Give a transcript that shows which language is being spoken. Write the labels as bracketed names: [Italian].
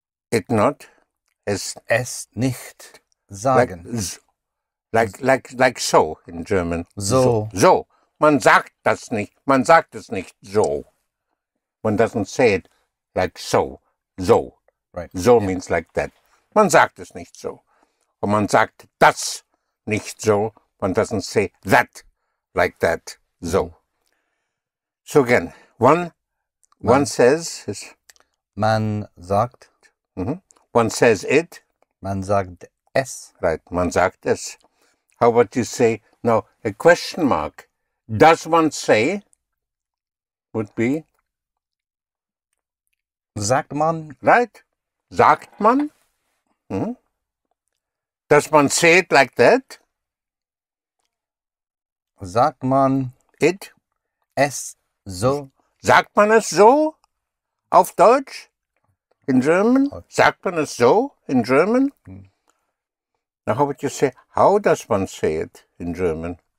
[English] It not as [German] es nicht sagen. [English] like so in German. So. [German] So. Man sagt das nicht. Man sagt es nicht so. [English] One doesn't say it like so. So. Right. So Yeah. means like that. [German] Man sagt es nicht so. Und man sagt das nicht so. [English] One doesn't say that like that. So. So again, one says is, [German] Man sagt. [English] one says it. [German] Man sagt es. Right, man sagt es. [English] How about you say, now, a question mark. Does one say would be, [German] Sagt man. right? Sagt man? [English] Does one say it like that? [German] Sagt man [English] It? [German] es so. Sagt man es so auf Deutsch? [English] In German? [German] Sagt man es so [English] in German? Now, how would you say, how does one say it in German?